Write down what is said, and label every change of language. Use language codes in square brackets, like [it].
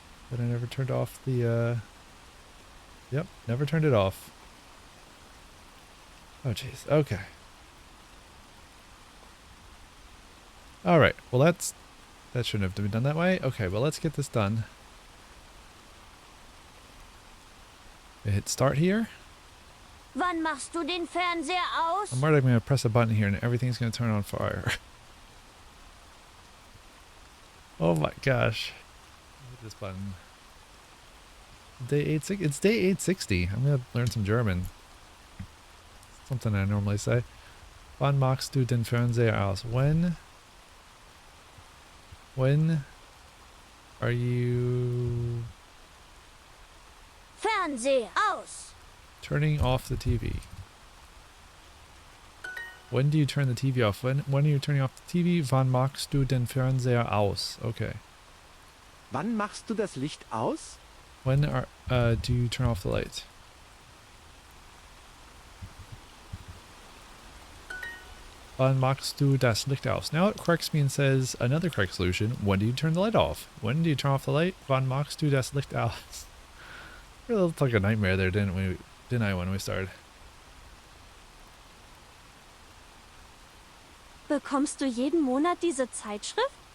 [en] But I never turned off the, Yep, never turned it off. Oh jeez, okay. Alright, well that shouldn't have been done that way. Okay, well let's get this done. Hit start here. [de] Wann machst du den Fernseher aus? [en] I'm worried I'm going to press a button here and everything's going to turn on fire. Oh my gosh. Hit this button. Day 860. It's day 860. I'm going to learn some German. Something I normally say. [de] Wann machst du den Fernseher aus? [en] When are you... [de] Fernseher aus. [en] Turning off the TV. When do you turn the TV off? When are you turning off the TV? [de] Wann machst du den Fernseher aus? [en] Okay. [de] Wann machst du das Licht aus? [en] When do you turn off the light? [de] Wann machst du das Licht aus? [en] Now it corrects me and says another correct solution. When do you turn the light off? When do you turn off the light? [de] Wann machst du das Licht aus? [en] It looked like a nightmare there, didn't I, when we started? [de] Bekommst du jeden Monat diese Zeitschrift?